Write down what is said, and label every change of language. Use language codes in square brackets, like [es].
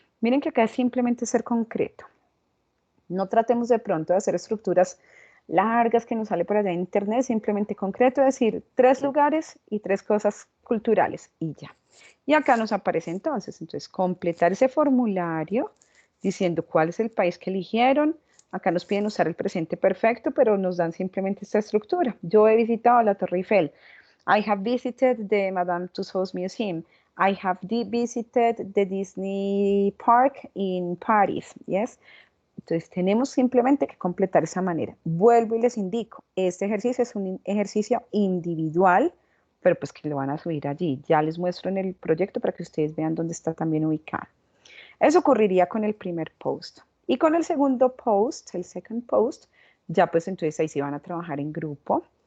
[es] Miren que acá es simplemente ser concreto. No tratemos de pronto de hacer estructuras largas que nos sale por allá en internet, simplemente concreto, decir 3 lugares y 3 cosas culturales y ya. Y acá nos aparece entonces completar ese formulario diciendo cuál es el país que eligieron. Acá nos piden usar el presente perfecto, pero nos dan simplemente esta estructura. Yo he visitado la Torre Eiffel. [en] I have visited the Madame Tussauds Museum. I have visited the Disney Park in Paris. Yes. [es] Entonces tenemos simplemente que completar esa manera. Vuelvo y les indico, este ejercicio es un ejercicio individual, pero pues que lo van a subir allí. Ya les muestro en el proyecto para que ustedes vean dónde está también ubicado. Eso ocurriría con el primer post. Y con el segundo post, el second post, ya pues entonces ahí sí van a trabajar en grupo.